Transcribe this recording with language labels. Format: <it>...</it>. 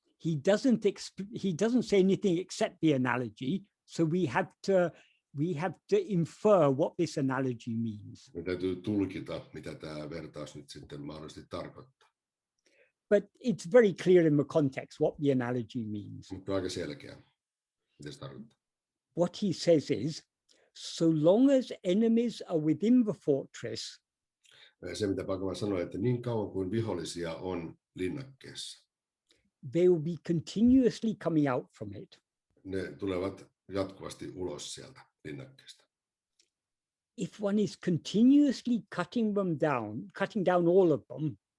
<en>He doesn't say anything except the analogy, so we have to infer what this analogy means.</en> <fi>Me täytyy tulkita, mitä tämä vertaus nyt sitten mahdollisesti tarkoittaa.</fi> <en>But it's very clear in the context what the analogy means.</en> <fi>Mutta aika selkeä, mitä se tarkoittaa.</fi> <en>What he says is, so long as enemies are within the fortress,</en> <fi>se, mitä Bhagavan sanoi, että niin kauan kuin vihollisia on linnakkeessa,</fi> <en>they will be continuously coming out from it.</en> <fi>Ne tulevat jatkuvasti ulos sieltä linnakkeesta.</fi> <en>If one is continuously cutting down all of them,</en>